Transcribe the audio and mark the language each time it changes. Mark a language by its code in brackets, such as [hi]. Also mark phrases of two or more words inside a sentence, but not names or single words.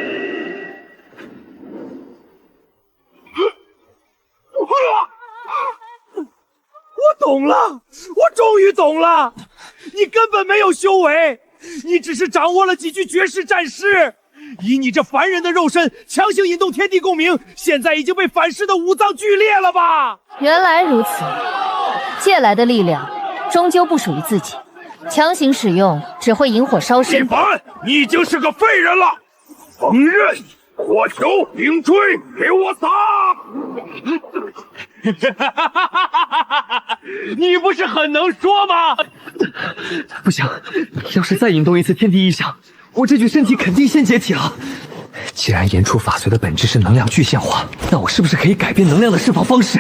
[zh] 我懂了，我終於懂了，你根本沒有修為，你只是掌握了幾具絕世戰詩，以你這凡人的肉身強行引動天地共鳴，現在已經被反噬的五臟俱裂了吧？原來如此，借來的力量終究不屬於自己，強行使用只會引火燒身。李凡，你已經是個廢人了！鋒刃、火球、冰錐，給我撒！你不是很能說嗎？不行，要是再引動一次天地異象，我這具身體肯定先解體了。既然言出法隨的本質是能量具現化，那我是不是可以改變能量的釋放方式？